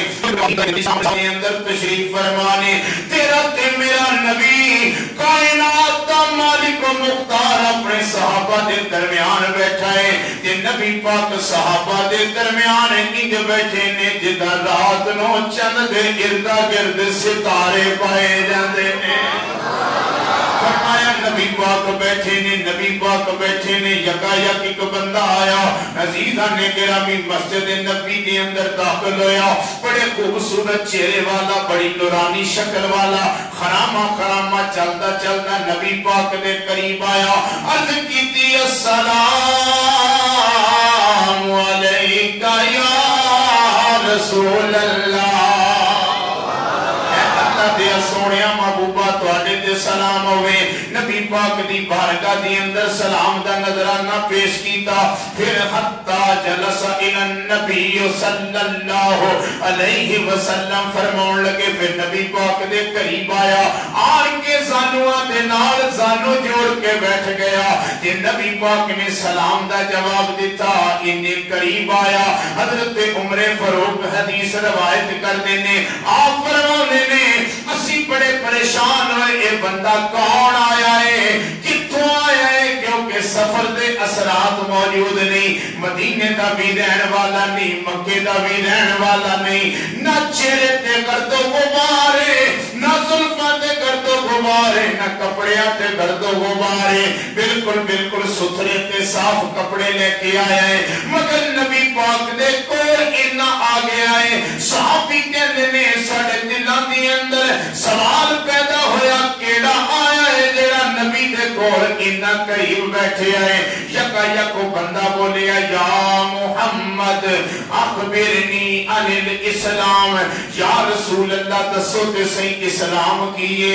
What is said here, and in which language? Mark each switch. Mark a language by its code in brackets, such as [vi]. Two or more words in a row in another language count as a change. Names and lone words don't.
[pa] اندر تشریف فرمانے، تیرا تے میرا نبی کائنات دا مالک و مختار اپنے صحابہ دے درمیان بیٹھا ہے، تے نبی پاک صحابہ دے درمیان انج بیٹھے نے جدا رات نو چند دے اردا گرد ستارے پائے جاندے نے۔ فرمایا نبی پاک بیٹھے نے، نبی پاک بیٹھے نے، یکا یک ایک بندہ آیا، عزیزاں نے گرامی مسجد نبی دے اندر داخل ہویا، بڑے خوبصورت چہرے والا، بڑی نورانی شکل والا، خرامہ خرامہ چلدا چلدا نبی پاک دے قریب آیا، عرض کیتی [ar] السلام علیکہ یا رسول اللہ، [pa] دیا سونیا محبوبہ تواڈے تے سلام ہوئے۔ نبی پاک دی بارگاہ دی اندر سلام دا نظرانہ پیش کیتا، پھر [ar] حتی جلس الی النبی صلی اللہ علیہ وسلم [pa] فرمون لگے، پھر نبی پاک دے قریب آیا، آن کے زانوہ دے نال زانو جوڑ کے بیٹھ گیا، کہ نبی پاک نے سلام دا جواب دیتا، انہیں قریب آیا، حضرت عمر فاروق حدیث روایت کر دینے، آپ فرمانے نے اسی بڑے پریشان ہوئے، اے بندہ کون آیا ہے، کتھوں آیا ہے، کیونکہ سفر دے اثرات موجود نہیں، مدینے دا بھی رہن والا نہیں، مکے دا بھی رہن والا نہیں، نہ چہرے تے گرد و غبار ہے، نہ زلفاں تے گرد و غبار ہے، نہ کپڑیاں تے گرد و غبار ہے، بالکل بالکل ستھرے تے صاف کپڑے لے کے آیا ہے، مگر نبی پاک دے کول اتنا آ گیا ہے، صحابی کہندے نے ساڈے دلاں دے اندر سوال پیدا ہویا، کیڑا آیا ہے جڑا نبی دے کول اتنا قریب بیٹھے آئے؟ یکا یکو بندہ بولیا، [ar] یا محمد اخبرنی عن الاسلام، [pa] یا رسول اللہ دسو تے صحیح اسلام کیے؟